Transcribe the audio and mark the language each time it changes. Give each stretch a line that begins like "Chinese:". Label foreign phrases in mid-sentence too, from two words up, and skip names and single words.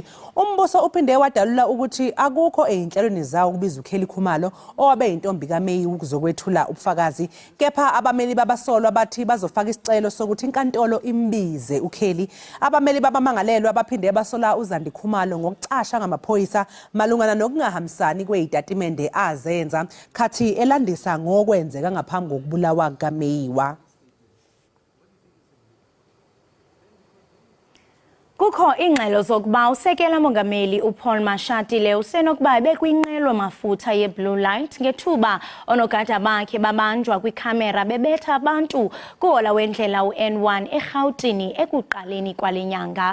Zulu: Umbuso uphinde wadalula ukuthi akukho einhlelweni zawo kubiza uKheli Khumalo owabe intombi kaMeyiwa ukuzokwethula ubufakazi kepha abameli babasolwa bathi bazofaka isicelo sokuthi inkantolo imbize uKheli. Abameli babamangalelwa baphinde basola uZandi Khumalo ngokucasha ngamaphoyisa malungana nokungahambisani kwezitatimende azenza khathi elandisa ngokwenzeka ngaphambi kokubulawa kaMeyiwa.
Xhosa: Kukho ingxelo zokuba usekela mongameli uPaul Mashatile usenokuba bekwinqwelo mafutha yeBlue Light ngethuba onogada bakhe babanjwa kwikhamera bebetha abantu kuhola wendlela uN1 eRhawutini ekuqaleni kwale nyanga.